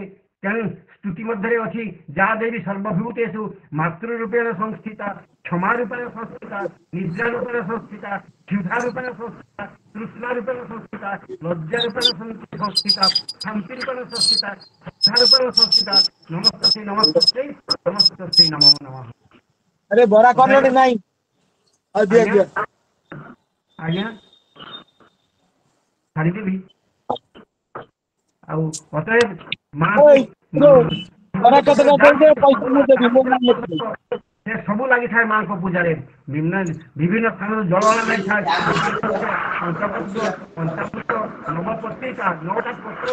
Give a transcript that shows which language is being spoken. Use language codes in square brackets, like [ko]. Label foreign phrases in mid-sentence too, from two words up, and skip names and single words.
[or] ତେଣୁ ସ୍ତୁତି ମଧ୍ୟରେ ଅଛି, [sa] ଯା ଦେବୀ ସର୍ବଭୂତେଷୁ ମାତୃ ରୂପେଣ ସଂସ୍ଥିତା, କ୍ଷମା ରୂପେଣ ସଂସ୍ଥିତା, ନିଦ୍ରା ରୂପେଣ ସଂସ୍ଥିତା, କ୍ଷୁଧା ରୂପେଣ ସଂସ୍ଥିତା, ତୃଷ୍ଣା ରୂପେଣ ସଂସ୍ଥିତା, ଲଜ୍ଜା ରୂପେଣ ସଂସ୍ଥିତା, ଶାନ୍ତି ରୂପେଣ ସଂସ୍ଥିତା, ଶ୍ରଦ୍ଧା ରୂପେଣ ସଂସ୍ଥିତା। ନମସ୍ତେ ନମସ୍ତେ ନମସ୍ତେ ନମୋ ନମଃ। [hi] अरे बड़ा कॉर्नर नहीं [or] ଆଜ୍ଞା ଛାଡ଼ିଦେବି। ଆଉ ଅତଏବ ସେ ସବୁ ଲାଗିଥାଏ ମାଙ୍କ ପୂଜାରେ। ବିଭିନ୍ନ ସ୍ଥାନରୁ ଜଳ ଅଣାଯାଇଥାଏ। ନବପତ୍ରିକା 9ଟା ପତ୍ର